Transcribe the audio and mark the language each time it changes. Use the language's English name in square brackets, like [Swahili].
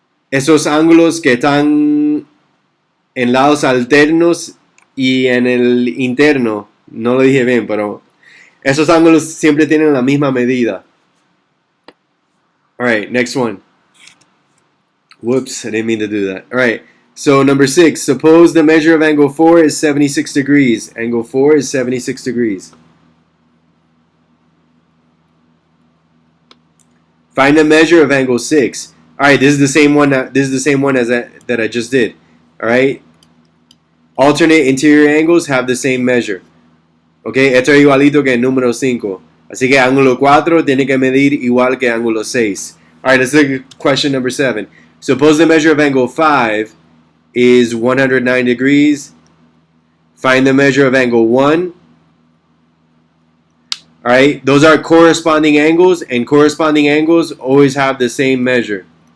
[Spanish] Esos ángulos que están en lados alternos y en el interno, no lo dije bien, pero esos ángulos siempre tienen la misma medida. [English] All right, next one. Whoops, I didn't mean to do that. All right. So number 6, suppose the measure of angle 4 is 76 degrees. Angle 4 is 76 degrees. Find the measure of angle 6. All right, this is the same one. This is the same one as that I just did. All right. Alternate interior angles have the same measure. [Spanish] Okay, esto es igualito que el número 5. Así que ángulo 4 tiene que medir igual que ángulo 6. [English] All right, let's look at question number 7. Suppose the measure of angle 5 is 109 degrees. Find the measure of angle 1. All right, those are corresponding angles, and corresponding angles always have the same measure.